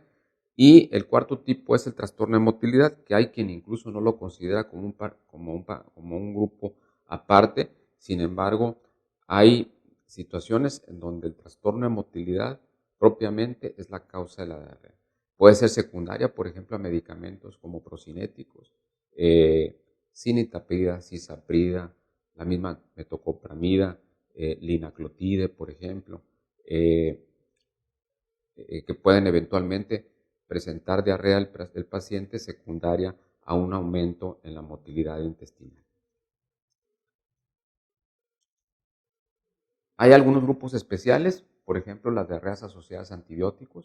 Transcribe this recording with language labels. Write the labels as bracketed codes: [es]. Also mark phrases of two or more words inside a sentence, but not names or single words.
[es] Y el cuarto tipo es el trastorno de motilidad, que hay quien incluso no lo considera como un grupo aparte. Sin embargo, hay situaciones en donde el trastorno de motilidad propiamente es la causa de la diarrea. Puede ser secundaria, por ejemplo, a medicamentos como procinéticos, cinitaprida, cisaprida, la misma metoclopramida, linaclotide, por ejemplo, que pueden eventualmente presentar diarrea del paciente secundaria a un aumento en la motilidad intestinal. Hay algunos grupos especiales, por ejemplo, las diarreas asociadas a antibióticos.